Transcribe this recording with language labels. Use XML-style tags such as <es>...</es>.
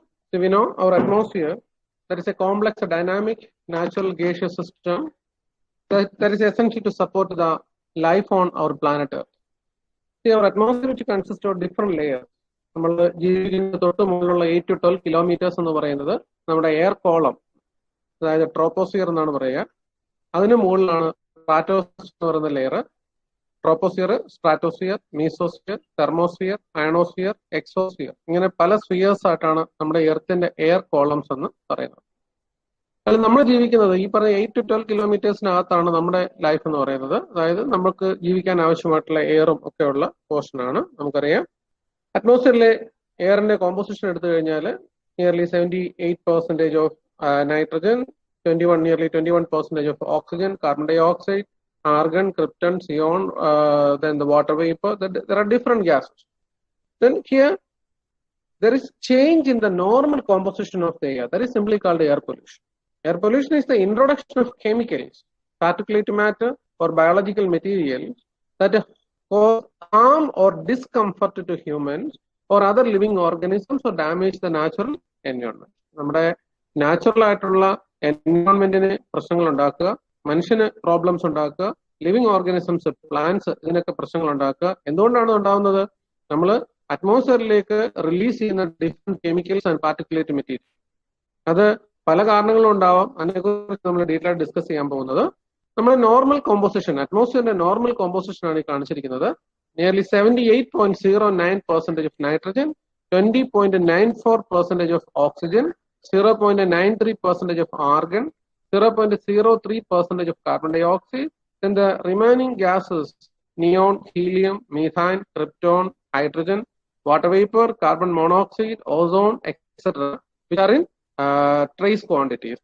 <en>So we know our atmosphere, that is a complex, dynamic, natural gaseous system that is essential to support the life on our planet Earth. See, our atmosphere which consists of different layers.</en> <ml>നമ്മൾ ജീവിക്കുന്ന തൊട്ട് മുകളിലുള്ള 8 to 12 kilometers എന്ന് പറയുന്നത് നമ്മുടെ air column, അതായത് troposphere എന്നാണ് പറയുക. അതിന് മുകളിലാണ് സ്ട്രാറ്റോസ്ഫിയർ എന്ന് പറയുന്ന layer. Troposphere, stratosphere, mesosphere, thermosphere, ionosphere, exosphere, ഇങ്ങനെ പല സ്ഫിയേഴ്സ് ആയിട്ടാണ് നമ്മുടെ എർത്തിന്റെ എയർ കോളംസ് എന്ന് പറയുന്നത്. അതിൽ നമ്മൾ ജീവിക്കുന്നത് ഈ പറഞ്ഞ 8 to 12 kilometersനകത്താണ് നമ്മുടെ ലൈഫ് എന്ന് പറയുന്നത്. അതായത് നമുക്ക് ജീവിക്കാൻ ആവശ്യമായിട്ടുള്ള എയറും ഒക്കെ ഉള്ള പോർഷനാണ്. നമുക്കറിയാം അറ്റ്മോസ്ഫിയറിലെ എയറിന്റെ കോമ്പോസിഷൻ എടുത്തു കഴിഞ്ഞാൽ nearly 78% of nitrogen,</ml> <en>nearly 21% of oxygen, carbon dioxide, argon, krypton, xenon, then the water vapor. There are different gases. Then here there is change in the normal composition of the air. That is simply called air pollution. Air pollution is the introduction of chemicals, particulate matter or biological materials that cause harm or discomfort to humans or other living organisms or damage the natural environment.</en> <ml>നമ്മുടെ natural ആയിട്ടുള്ള എൻവയോൺമെന്റിന് പ്രശ്നങ്ങൾ ഉണ്ടാക്കുക, മനുഷ്യന് problems ഉണ്ടാക്കുക, living organisms, plants, ഇതിനൊക്കെ പ്രശ്നങ്ങൾ ഉണ്ടാക്കുക. എന്തുകൊണ്ടാണ് ഉണ്ടാവുന്നത്? നമ്മൾ അറ്റ്മോസ്ഫിയറിലേക്ക് റിലീസ് ചെയ്യുന്ന different chemicals and particulate material. അത് പല കാരണങ്ങളും ഉണ്ടാവാം. അതിനെക്കുറിച്ച് നമ്മൾ ഡീറ്റെയിൽ ആയിട്ട് ഡിസ്കസ് ചെയ്യാൻ പോകുന്നത്. നമ്മുടെ നോർമൽ കോമ്പോസിഷൻ, അറ്റ്മോസ്ഫിയറിന്റെ നോർമൽ കോമ്പോസിഷൻ ആണ് ഈ കാണിച്ചിരിക്കുന്നത്.</ml> <en>Nearly 78.09% of nitrogen, 20.94% of oxygen, 0.93% of argon, 0.03% of carbon dioxide, then the remaining gases, neon, helium, methane, krypton, hydrogen, water vapor, carbon monoxide, ozone, etc., which are in trace quantities.</en>